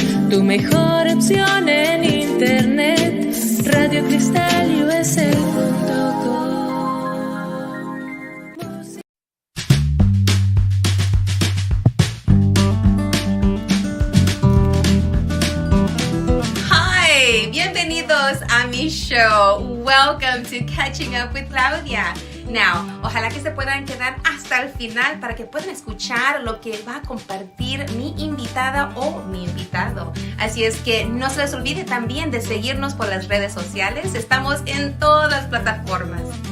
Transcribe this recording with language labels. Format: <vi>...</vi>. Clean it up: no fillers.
<es>Tu mejor opción en internet, radiocristalUSA.com. Hi, bienvenidos a mi show.</es> <en>Welcome to Catching Up with Claudia. Now,</en> <es>ojalá que se puedan quedar hasta el final para que puedan escuchar lo que va a compartir mi invitada o mi invitado. Así es que no se les olvide también de seguirnos por las redes sociales. Estamos en todas las plataformas.</es>